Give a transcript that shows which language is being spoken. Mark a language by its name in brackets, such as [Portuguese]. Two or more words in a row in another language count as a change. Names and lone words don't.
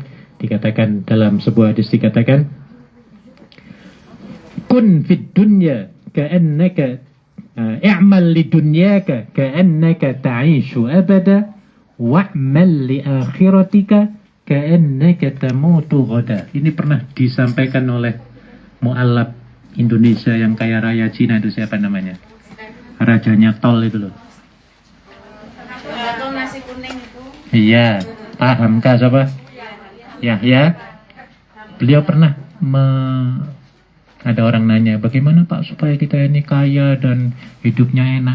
[Indonesian] Ya, Dikatakan dalam sebuah hadis dikatakan, [Arabic] كن في الدنيا كأنك اعمل لدنياك كأنك تعيش أبدا واعمل لآخرتك كأنك تموت غدا. [Indonesian] Ini pernah disampaikan oleh mu'alaf Indonesia yang kaya raya Cina itu, siapa namanya? Rajanya tol itu loh. Atau nasi kuning itu. Iya, paham kah siapa? Yahya. Beliau pernah ada orang nanya, bagaimana Pak supaya kita ini kaya dan hidupnya enak?